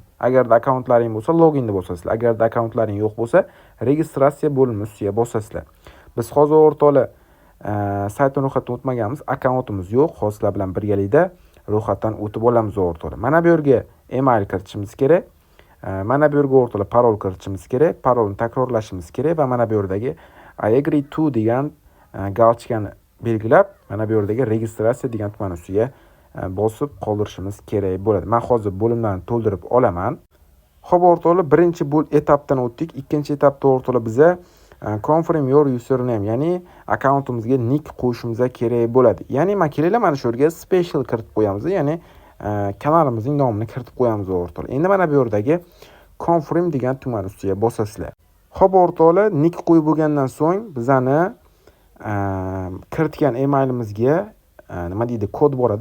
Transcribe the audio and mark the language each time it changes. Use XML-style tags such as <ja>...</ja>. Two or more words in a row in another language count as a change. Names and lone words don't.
<uz>Agarda akkauntlaring bo'lsa, loginni bosasizlar. Agarda akkauntlaring yo'q bo'lsa, registratsiya bo'limiga bosasizlar. Biz hozir o'rtoqlar saytdan ro'yxatdan o'tmaganmiz, akkauntimiz yo'q. Hozirlar bilan birgalikda ro'yxatdan o'tib olamiz o'rtoqlar. Mana bu yerga email kiritishimiz kerak. Mana bu yerga o'rtoqlar parol kiritishimiz kerak. Parolni takrorlashimiz kerak va mana bu yerdagi</uz> <en>I agree to</en> <uz>degan galchkani belgilab, mana bu yerdagi registratsiya degan tugmani ustiga bosib qoldirishimiz kerak bo'ladi. Men hozir bo'limlarni to'ldirib olaman. Xo'p o'rtoqlar, birinchi etapdan o'tdik. Ikkinchi etapda o'rtoqlar biza</uz> <en>confirm your username,</en> <uz>ya'ni akkauntimizga nick qo'yishimiz kerak bo'ladi. Ya'ni kelinglar, mana shu yerga special kiritib qo'yamiz, ya'ni kanalimizning nomini kiritib qo'yamiz o'rtoqlar. Endi mana bu yerdagi confirm degan tugmani ustiga bosasizlar. Xo'p o'rtoqlar, nick qo'yib bo'lgandan so'ng bizani kiritgan emailimizga nima deydi, kod boradi.</uz>